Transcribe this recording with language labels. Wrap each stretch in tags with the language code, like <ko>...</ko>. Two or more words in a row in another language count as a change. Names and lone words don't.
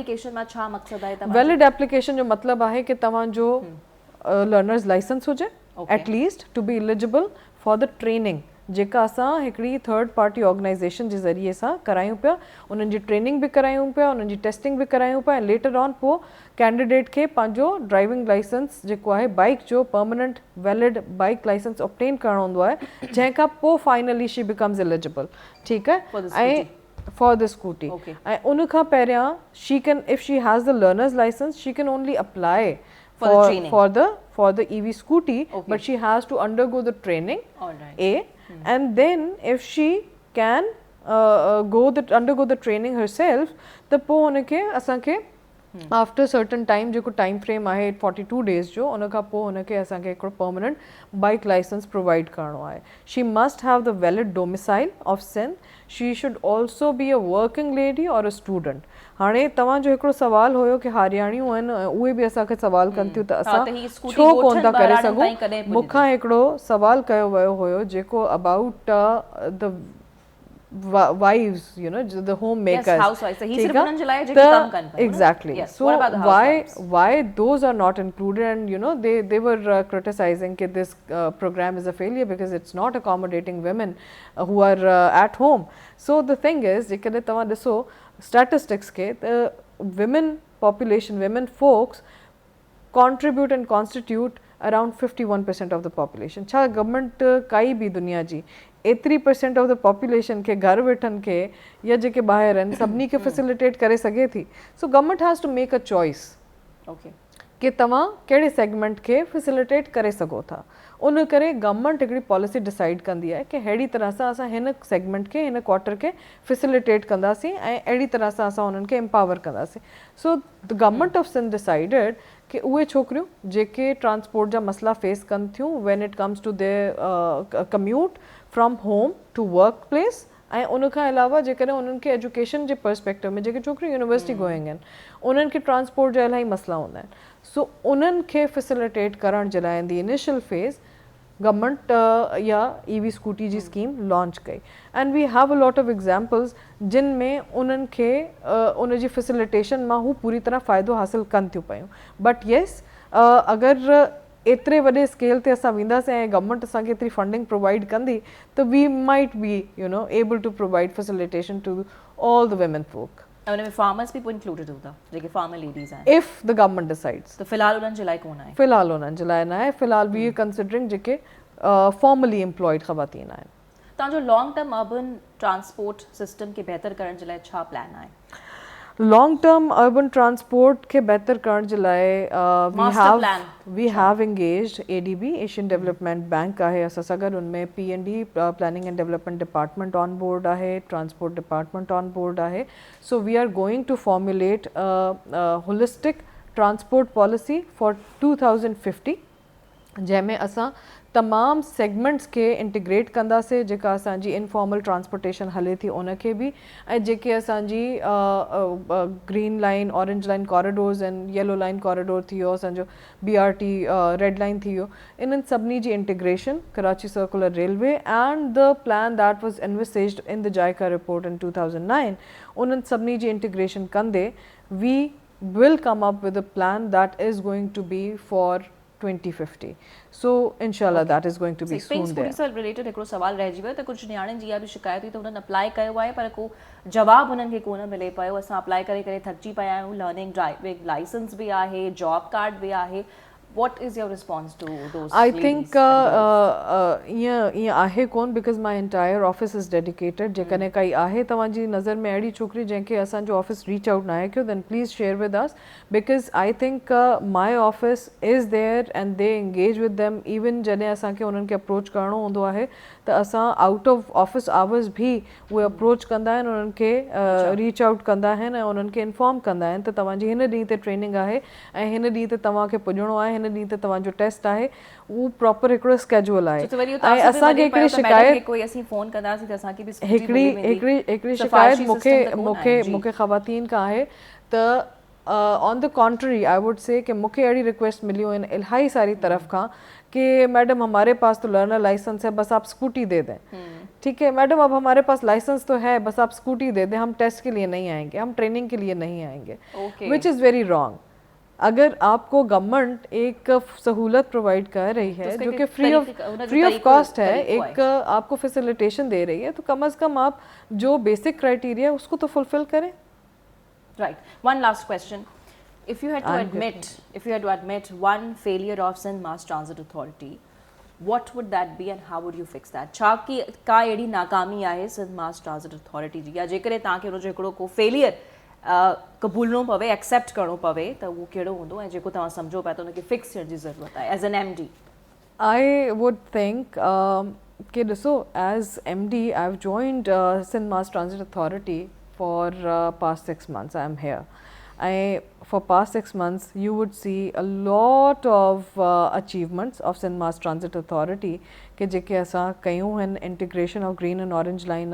<sd>आहे</sd> <en>valid application</en> <sd>जो मतिलबु आहे कि तव्हांजो</sd> <en>learners license</en> <sd>हुजे</sd> <en>atleast to be eligible for the training</en> <sd>जेका असां हिकिड़ी थर्ड</sd> <en>party organization</en> <sd>जे ज़रिए सां करायूं पिया उन्हनि जी ट्रेनिंग बि करायूं पिया उन्हनि जी टेस्टिंग बि करायूं पिया ऐं</sd> <en>later on</en> <sd>पोइ कैंडिडेट खे पंहिंजो</sd> <en>driving license</en> <sd>जेको आहे बाइक जो</sd> <en>permanent valid bike license</en> <sd>ऑब्टेन करणो हूंदो आहे जंहिंखां पोइ</sd> <en>finally she becomes eligible</en> <sd>ठीकु आहे ऐं</sd> <en>for the scooty</en> <sd>ऐं उन खां पहिरियां</sd> <en>she can if she has the learners license she can only apply for the EV scooty but she has to undergo the training and then if she can undergo the training herself the po unke asanke after certain time</en> <sd>जेको</sd> <en>time frame</en> <sd>आहे 42 days जो उन खां पोइ हुनखे असांखे हिकिड़ो</sd> <en>permanent bike license</en> <sd>प्रोवाइड करिणो आहे</sd> <en>she must have the valid domicile of Sindh she should also be a working lady or a student</en> <sd>हाणे तव्हांजो हिकिड़ो सुवाल हुयो कि हारियाणियूं आहिनि उहे बि असांखे सुवाल कनि थियूं त असां छो कोन था करे सघूं मूंखां हिकिड़ो सुवाल कयो वियो हुयो जेको</sd> <en>about the wives, you know, the homemakers. housewives. So he</en> <hi>ठीक सिर्फ है?</hi> <sd>उन्हनि जे लाइ जेके कम कनि पियूं,</sd> <en>Exactly. Yes. So What about the housewives? why those are not included? And you know, they were criticizing that this program is a failure because it's not accommodating women who are at home. So the thing is,</en> <sd>जेकॾहिं तव्हां ॾिसो</sd> <en>statistics के, the women population, women folks contribute and constitute around 51% of the population.</en> <sd>छा गवर्नमेंट काई भी दुनिया जी 80%</sd> <en>of the population</en> <sd>के घर वेठनि खे या जेके ॿाहिरि आहिनि सभिनी खे फैसिलिटेट करे सघे थी.</sd> <en>so government has to make a choice</en> <sd>कि तव्हां कहिड़े सेगमेंट खे फैसिलिटेट करे सघो था. उन करे गवर्नमेंट हिकिड़ी पॉलिसी डिसाइड कंदी आहे कि अहिड़ी तरह सां असां हिन सेगमेंट खे हिन क्वार्टर खे फैसिलिटेट कंदासीं ऐं अहिड़ी तरह सां असां उन्हनि खे एम्पावर कंदासीं.</sd> <en>so the Government of Sindh decided</en> <sd>कि उहे छोकिरियूं जेके ट्रांसपोर्ट जा मसला फेस कनि थियूं</sd> <en>when it comes to their commute from home to work place,</en> <sd>ऐं उन खां अलावा जेकॾहिं उन्हनि खे एजुकेशन जे पर्सपेक्टिव में जेके छोकिरियूं</sd> <en>university going</en> <sd>आहिनि उन्हनि खे ट्रांसपोर्ट जा इलाही मसला हूंदा आहिनि. सो उन्हनि खे फैसिलिटेट करण जे लाइ</sd> <en>in the initial phase</en> <sd>गवर्नमेंट या</sd> <en>EV scooty</en> <sd>जी स्कीम लॉन्च कई.</sd> <en>and we have a lot of examples</en> <sd>जिन में उन्हनि खे उन जी फैसिलिटेशन मां हू पूरी तरह फ़ाइदो हासिल कनि थियूं पियूं.</sd> <en>but yes,</en> <sd>अगरि एतिरे वॾे स्केल ते असां वेंदासीं ऐं गवर्नमेंट असांखे एतिरी फंडिंग प्रोवाइड कंदी त</sd> <en>we might be you know able to provide facilitation to all the women folk.</en> <sd>ऐं उन में फार्मर्स बि पोइ इंक्लूडेड हूंदा जेके</sd> <en>farmer ladies</en> <sd>आहिनि.</sd> <en>if the government decides.</en> <sd>त फ़िलहाल उन्हनि जे लाइ कोन आहे. फ़िलहाल उन्हनि जे लाइ न आहे. फ़िलहाल</sd> <en>we considering</en> <sd>जेके</sd> <en>formally employed</en> <sd>ख़वातीन आहिनि. तव्हांजो</sd> <en>long term urban transport system</en> <sd>खे बहितर करण जे लाइ छा प्लान आहे?</sd> <en>long term urban transport</en> <sd>खे बहितर करण जे लाइ</sd> <en>we have engaged ADB, Asian Development Bank</en> <sd>आहे असां सां गॾु. उनमें</sd> <en>P&D Planning and Development Department on board</en> <sd>आहे,</sd> <en>Transport Department on board</en> <sd>आहे.</sd> <en>so we are going to formulate holistic transport policy for 2050</en> <sd>जंहिंमें असां तमामु सेगमेंट्स खे इंटीग्रेट कंदासीं. जेका असांजी</sd> <en>informal transportation</en> <sd>हले थी उनखे बि, ऐं जेके असांजी</sd> <en>Green Line, Orange Line corridors</en> <sd>आहिनि,</sd> <en>Yellow Line corridor</en> <sd>थी वियो, असांजो BRT रेड लाइन थी वियो, इन्हनि सभिनी जी इंटीग्रेशन कराची सर्कुलर रेलवे</sd> <en>and the plan that was envisaged in the JICA report in 2009,</en> <sd>उन्हनि सभिनी जी इंटीग्रेशन कंदे</sd> <en>we will come up with a plan that is going to be for 2050. So inshallah that is going to be soon there.</en> <sd>स्कूटी सां रिलेटेड हिकिड़ो सवाल रहिजी वियो त कुझु नियाणियुनि जी इहा बि शिकायत हुई त हुननि अप्लाई कयो आहे पर को जवाबु हुननि खे कोन मिले पियो. असां अप्लाई करे करे थकिजी पिया आहियूं.</sd> <en>learning driving license</en> <sd>बि आहे,</sd> <en>job card</en> <sd>बि आहे.</sd> <en>What is your response to those? I think</en> <sd>ईअं आहे कोन</sd> <en>because my entire office is dedicated.</en> <sd>जेकॾहिं काई आहे तव्हांजी नज़र में अहिड़ी छोकिरी जंहिंखे असांजो ऑफिस</sd> <en>reach out</en> <sd>न आहे कयो,</sd> <en>then please share with us because I think my office is there and they engage with them even</en> <sd>जॾहिं असांखे उन्हनि खे अप्रोच करिणो हूंदो आहे त असां</sd> <en>out of office hours</en> <sd>बि उहे अप्रोच कंदा आहिनि, उन्हनि खे</sd> <en>reach out</en> <sd>कंदा आहिनि ऐं उन्हनि खे इंफॉर्म कंदा आहिनि त तव्हांजी हिन ॾींहं ते ट्रेनिंग आहे ऐं हिन ॾींहं ते तव्हांखे पुॼणो आहे, हिन ॾींहं ते तव्हांजो टेस्ट आहे. उहो प्रॉपर हिकिड़ो स्केड्यूल आहे. ऐं असांखे हिकिड़ी शिकायत हिकिड़ी शिकायत मूंखे ख़वातीन खां आहे त</sd> <en>on the contrary I would say</en> <sd>कि मूंखे अहिड़ी रिक्वेस्ट मिलियूं आहिनि इलाही सारी तरफ़ खां कि</sd> <hi>मैडम हमारे पास तो लर्नर लाइसेंस है, बस आप स्कूटी दे दें. ठीक है मैडम, अब हमारे पास लाइसेंस तो है, बस आप स्कूटी दे दें, हम टेस्ट के लिए नहीं आएंगे, हम ट्रेनिंग के लिए नहीं आएंगे,</hi> <en>which is very wrong.</en> <hi>अगर आपको गवर्नमेंट एक सहूलत प्रोवाइड कर रही है जो कि</hi> <en>free of cost</en> <hi>है, एक आपको फैसिलिटेशन दे रही है, तो कम से कम आप जो</hi> <en>basic criteria</en> <hi>है उसको तो फुलफिल करें.</hi> <en>Right. One last question. If you had to admit one failure of Sindh Mass Transit Authority, what would that be and how would you fix that?</en> <sd>छा की का अहिड़ी नाकामी आहे सिंध मास ट्रांसिट अथॉरिटी जी, या जेकॾहिं तव्हांखे हुनजो हिकिड़ो को फेलियर क़बूलणो पवे, एक्सेप्ट करिणो पवे त उहो कहिड़ो हूंदो ऐं जेको तव्हां सम्झो पिया त हुनखे फिक्स थियण जी ज़रूरत आहे</sd> <en>as an MD? I would think</en> <sd>कि ॾिसो</sd> <en>as MD I have joined Sindh Mass Transit Authority for past 6 months. I am here. For past 6 months, you would see a lot of achievements of Sindh Mass Transit Authority</en> <sd>कि जेके असां कयूं आहिनि</sd> <en>integration of Green and Orange Line.</en>